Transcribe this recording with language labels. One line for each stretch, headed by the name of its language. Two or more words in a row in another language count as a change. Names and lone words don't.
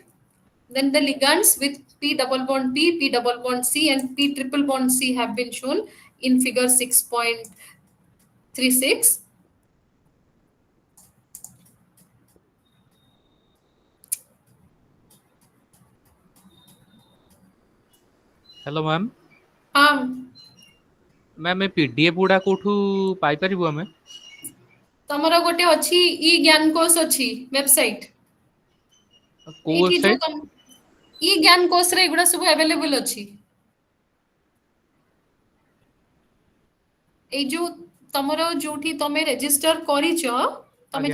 English: Then the ligands with P double bond P, P double bond C, and P triple bond C have been shown in figure 6.36.
Odia: ହେଲୋ ମ୍ୟାମ ମ୍ୟାମ ଏ ପିଡିଏଫ ଗୁଡା କେଉଁଠୁ ପାଇ ପାରିବା ହମେ ତମର ଗୋଟେ ଅଛି ଇ ଜ୍ଞାନ କୋଷ ଅଛି ୱେବସାଇଟ को ଏଠି ଯୋ वेबसाइट ଇ ଜ୍ଞାନ କୋଷ ରେ ଏଗୁଡା ସବୁ ଅଭେଲେବଲ ଅଛି ଏ ଯୋ ତମର ଯେଉଁଠି ତମେ ରେଜିଷ୍ଟର କରିଛ ତମେ